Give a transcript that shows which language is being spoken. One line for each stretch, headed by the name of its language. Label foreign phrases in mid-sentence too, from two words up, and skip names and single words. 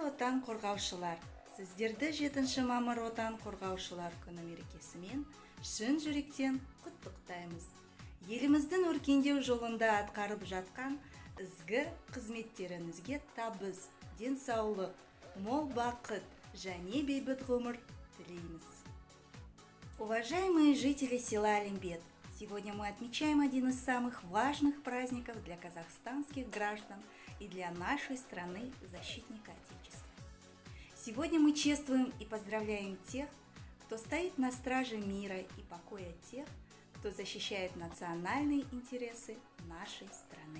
Kazakh: отан қорғаушылар, сіздерді 7 мамыр отан қорғаушылар күні мерекесімен шын жүректен құттықтаймыз. Еліміздің өркендеу жолында атқарып жатқан ізгі қызметтеріңізге табыс, денсаулық, мол бақыт және бейбіт ғұмыр тілейміз.
Russian: Уважаемые жители села Алимбет, сегодня мы отмечаем один из самых важных праздников для казахстанских граждан и для нашей страны, защитника Отечества. Сегодня мы чествуем и поздравляем тех, кто стоит на страже мира и покоя, тех, кто защищает национальные интересы нашей страны.